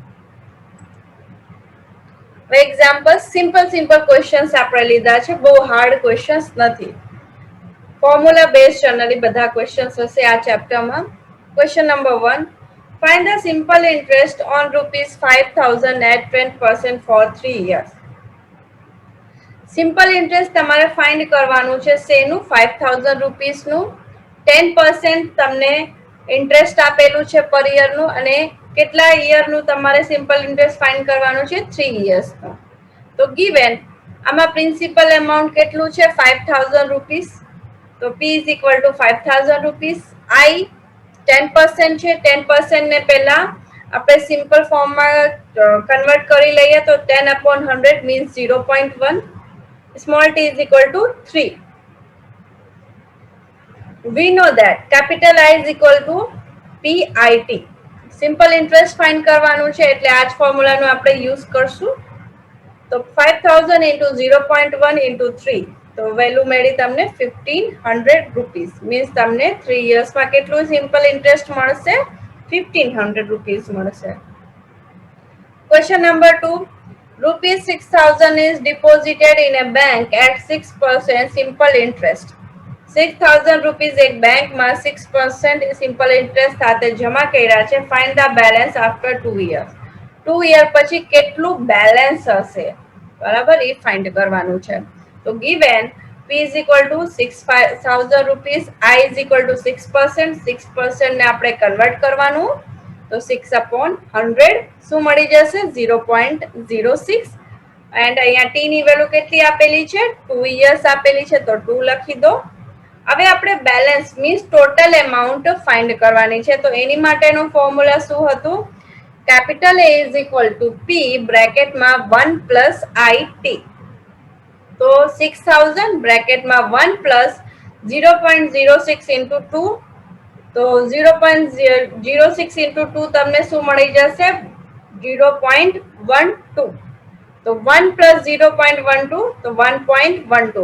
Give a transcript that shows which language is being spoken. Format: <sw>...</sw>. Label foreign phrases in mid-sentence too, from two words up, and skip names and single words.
<en>example simple questions</en> <gu>આપણે લીધા છે, બહુ</gu> <en>hard questions</en> <gu>નથી.</gu> <en>formula base generally</en> <gu>બધા ક્વેશ્ચન્સ હશે આ ચેપ્ટરમાં.</gu> <en>question number 1, find the simple interest on rupees 5000 at 10% for 3 years. simple interest</en> <gu>તમારે ફાઇન્ડ કરવાનું છે શેનું? 5000 રૂપીસનું. 10% તમને ઇન્ટરેસ્ટ આપેલું છે પર યરનું, અને કેટલા યરનું તમારે</gu> <en>simple interest find</en> <gu>કરવાનું છે? 3 યર્સનું. તો ગીવન આમાં</gu> <en>principal amount</en> <gu>કેટલું છે?</gu> <en>5000 રૂપીસ. તો P is equal to 5000 રૂપીસ.</en> <gu>I 10% છે. 10% ને પહેલા આપણે સિમ્પલ ફોર્મમાં કન્વર્ટ કરી લઈએ તો 10/100 means 0.1.</gu> <en>Small t is equal to 3. We know that capital I is equal to PIT. simple interest find</en> <gu>કરવાનું છે એટલે આ જ ફોર્મ્યુલાનો આપણે યુઝ કરશું. તો 5000 into 0.1 into 3, તો વેલ્યુ મળી તમને 1500 રૂપીસ. મીન્સ તમને 3 યર્સમાં કેટલું સિમ્પલ ઇન્ટરેસ્ટ મળશે? 1500 રૂપીસ મળશે.</gu> <en>question number</en> <gu>2,</gu> <en>rupees 6000 is deposited in a bank at 6% simple interest.</en> <gu>6000 રૂપીઝ એક બેંકમાં 6%</gu> <en>simple interest</en> <gu>સાથે જમા કર્યા છે.</gu> <en>find the balance after 2 years.</en> <gu>2 year પછી કેટલું બેલેન્સ હશે, બરાબર, એ ફાઇન્ડ કરવાનું છે. તો ગીવન</gu> <en>P is equal to 6000</en> <gu>રૂપીઝ,</gu> <en>I is equal to 6%,</en> <gu>6% ને આપણે કન્વર્ટ કરવાનું, તો 6/100 શું મળી જશે? 0.06. એન્ડ અહીંયા ટી ની વેલ્યુ કેટલી આપેલી છે? 2 years આપેલી છે, તો 2 લખી દો. હવે આપણે</gu> <en>balance means total amount find</en> <gu>કરવાની છે. તો એની માટેનું ફોર્મ્યુલા શું હતું?</gu> <en>capital A is equal to P</en> <gu>બ્રેકેટમાં 1</gu> <en>plus IT.</en> <gu>તો 6000 બ્રેકેટમાં 1</gu> <en>plus 0.06 into 2,</en> <gu>તો 0.06 ઇન્ટુ 2 તમને શું મળી જશે? 0.12. તો 1 પ્લસ 0.12, તો 1.12.</gu>